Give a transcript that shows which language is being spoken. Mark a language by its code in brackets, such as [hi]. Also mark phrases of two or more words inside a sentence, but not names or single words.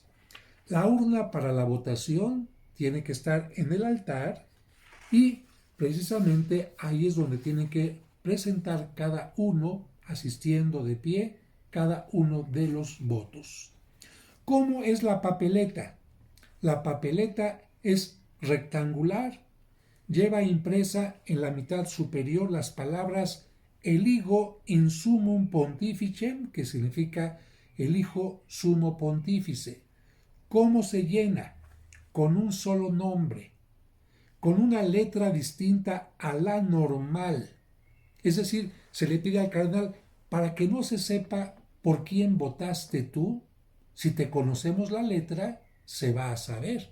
[es] La urna para la votación tiene que estar en el altar y precisamente ahí es donde tienen que presentar cada uno, asistiendo de pie, cada uno de los votos. ¿Cómo es la papeleta? La papeleta es rectangular, lleva impresa en la mitad superior las palabras [la] eligo in summum pontificem, [es] que significa elijo sumo pontífice. ¿Cómo se llena? Con un solo nombre, con una letra distinta a la normal. Es decir, se le pide al cardenal, para que no se sepa por quién votaste tú, si te conocemos la letra, se va a saber.